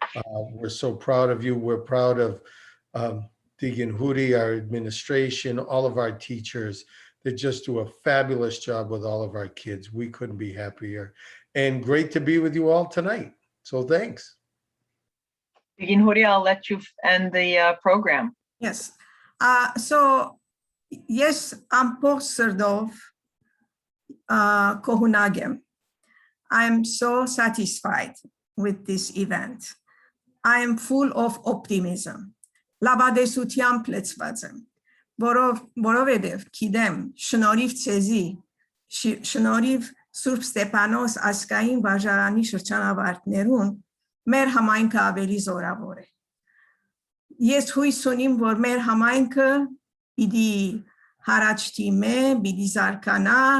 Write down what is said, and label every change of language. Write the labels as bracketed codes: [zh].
[en] We're so proud of you. We're proud of Deacon Hoodie, our administration, all of our teachers. They just do a fabulous job with all of our kids. We couldn't be happier. And great to be with you all tonight. So thanks. Deacon Hoodie, I'll let you end the program. Yes. So [hy] Ես ամբողջ սրտով կողունակ եմ. [en] I am so satisfied with this event. I am full of optimism. [hy] Լավադեսությամբ լեցված եմ, որովհետև գիտեմ, շնորհիվ ցեզի, շնորհիվ Սուրբ Ստեփանոս ասկային վարժարանի շրջանավարտներուն, մեր համայնքը ավելի զորավոր է։ Ես հույս ունիմ, որ մեր համայնքը պիտի հարաճ դիմե, պիտի զարգանա